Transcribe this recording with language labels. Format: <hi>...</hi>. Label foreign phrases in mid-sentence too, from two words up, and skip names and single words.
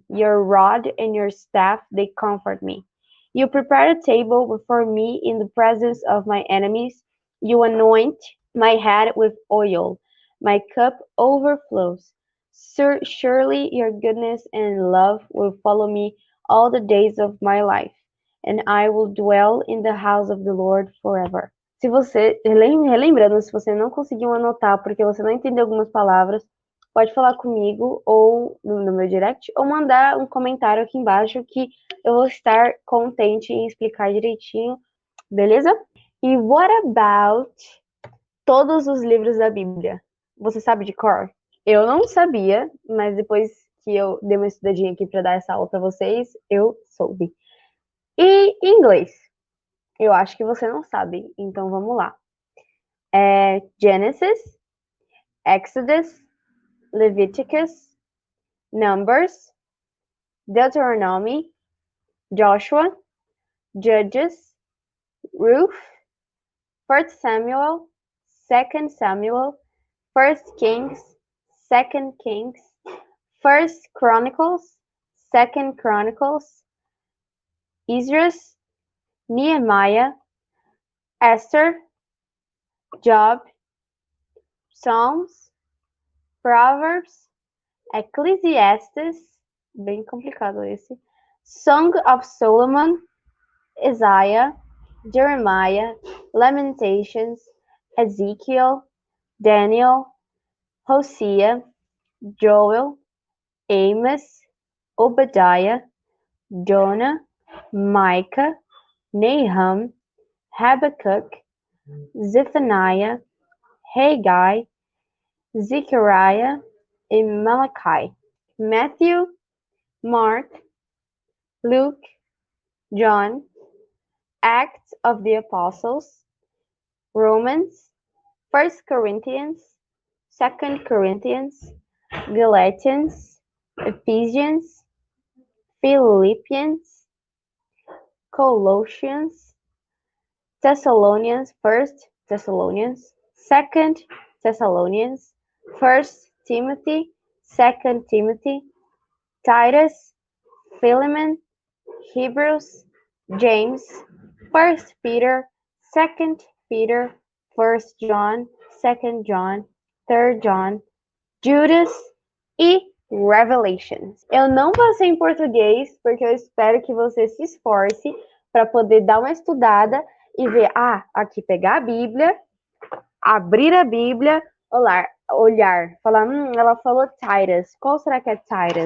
<en>Your rod and your staff, they comfort me. You prepare a table before me in the presence of my enemies. You anoint my head with oil. My cup overflows. Surely your goodness and love will follow me all the days of my life, and I will dwell in the house of the Lord forever.</en> <pt>Se você, relembrando, se você não conseguiu anotar porque você não entendeu algumas palavras, pode falar comigo ou no meu direct ou mandar um comentário aqui embaixo que eu vou estar contente em explicar direitinho, beleza? E</pt> <en>what about</en> <pt>todos os livros da Bíblia? Você sabe de cor? Eu não sabia, mas depois que eu dei uma estudadinha aqui para dar essa aula para vocês, eu soube. E em inglês? Eu acho que você não sabe, então vamos lá.</pt> <en>Genesis, Exodus, Leviticus, Numbers, Deuteronomy, Joshua, Judges, Ruth, 1 Samuel, 2 Samuel, 1 Kings, 2 Kings, 1 Chronicles, 2 Chronicles, Esdras, Nehemiah, Esther, Job, Psalms, Proverbs, Ecclesiastes,</en> <pt>bem complicado esse,</pt> <en>Song of Solomon, Isaiah, Jeremiah, Lamentations, Ezekiel, Daniel, Hosea, Joel, Amos, Obadiah, Jonah, Micah, Nahum, Habakkuk, Zephaniah, Haggai, Zechariah e Malachi. Matthew, Mark, Luke, John, Acts of the Apostles, Romans, 1 Corinthians, 2 Corinthians, Galatians, Ephesians, Philippians, Colossians, Thessalonians, 1 Thessalonians, 2 Thessalonians, 1 Timothy, 2 Timothy, Titus, Philemon, Hebrews, James, 1 Peter, 2 Peter, 1 John, 2 John, 3 John, Judas e Revelations.</en> <pt>Eu não passei em português porque eu espero que você se esforce para poder dar uma estudada e ver, aqui pegar a Bíblia, abrir a Bíblia, olhar, falar, ela falou Titus, qual será que é Titus?</pt>